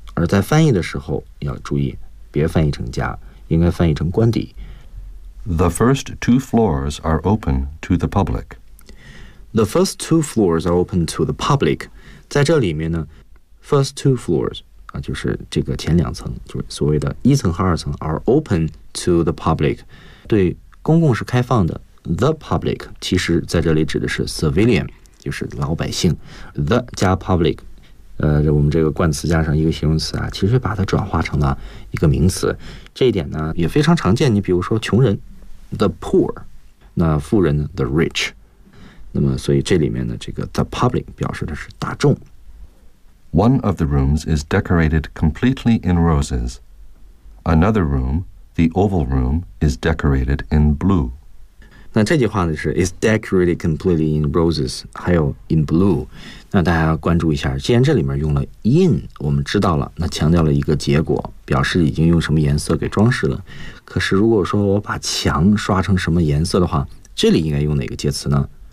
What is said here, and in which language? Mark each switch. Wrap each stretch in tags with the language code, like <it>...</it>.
<zh>而在翻译的时候要注意别翻译成家，应该翻译成官邸。</zh> <en>The first two floors are open to the public. The first two floors are open to the public.</en> <zh>在这里面呢 first two floors, 啊，就是这个前两层，就是所谓的一层和二层 are open to the public. 对公共是开放的。 The public 其实在这里指的是 civilian, 就是老百姓。 The 加 public, 我们这个冠词加上一个形容词啊，其实把它转化成了一个名词。这一点呢也非常常见，你比如说穷人 the poor, 那富人 the rich。那么所以这里面的这个 the public 表示的是大众。</zh> <en>One of the rooms is decorated completely in roses. Another room, the oval room, is decorated in blue.</en> <zh>那这句话呢是 is decorated completely in roses, 还有 in blue。那大家要关注一下，既然这里面用了 in, 我们知道了，那强调了一个结果，表示已经用什么颜色给装饰了。可是如果说我把墙刷成什么颜色的话，这里应该用哪个介词呢？</zh>